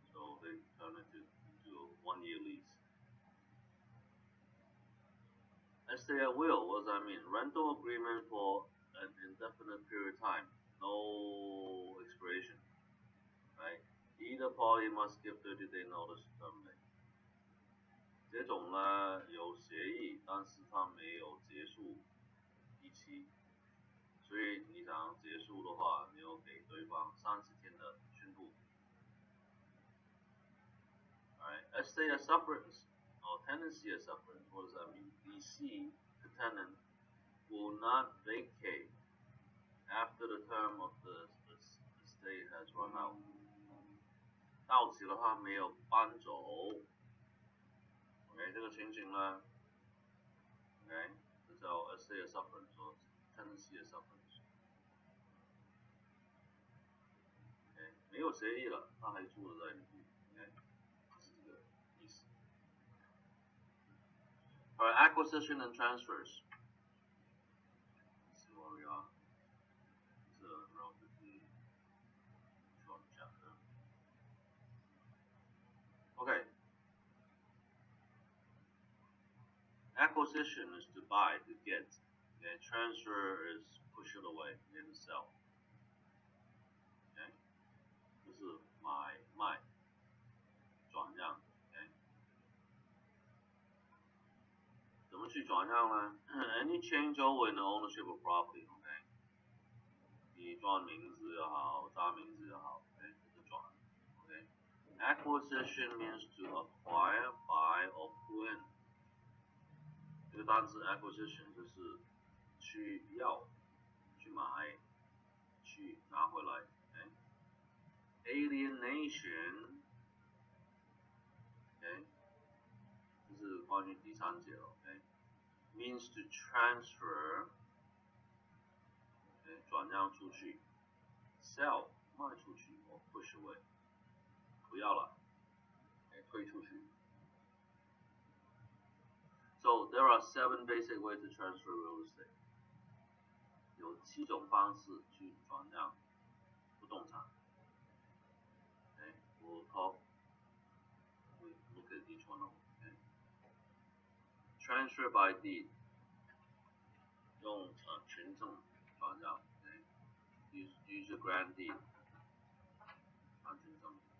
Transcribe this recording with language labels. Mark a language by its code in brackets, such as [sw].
[en] So they turn it into a 1-year lease. A stay at will, what does that mean? Rental agreement for an indefinite period of time. No expiration. Right? Either party must give 30-day notice to terminate. [zh] 这种呢有协议，但是它没有结束日期，所以你想结束的话，你要给对方30天的宣布。 [en] Alright, let's say a sufferance or tenancy a sufferance. What does that mean? DC, the tenant, will not vacate after the term of the stay has run out. [zh] 到期的话没有搬走。 OK， 这个情形呢 ，OK， 这叫 stay a sufferance 或 tenancy a sufferance。 OK， 没有协议了，他还住在里面。 OK， 是这个意思。 [en] Alright, acquisition and transfers. Let's see where we are. It's a relatively short chapter. Okay. Acquisition is to buy, to get. Okay, transfer is push it away, to sell. [zh] Okay, 这是买卖转让。 [en] Okay，怎么去转让呢？ Any change over in the ownership of property. [zh] Okay， 你转名字也好，加名字也好 ，OK， 这是转。 [en] OK， Acquisition means to acquire, buy or pull in。 [zh] 这个单词 acquisition 就是去要、去买、去拿回来。Okay? Alienation， OK， 这是关于第三节了。 [en] OK， means to transfer， OK，转让出去。 Sell 卖出去 or push away，不要了，推出去。 So there are 7 basic ways to transfer real estate. [zh] 有7种方式去转让不动产。 [en] Okay, we'll look at each one of them. Okay. Transfer by deed. 用权证转让。 Okay. Use a grant deed. 转权证。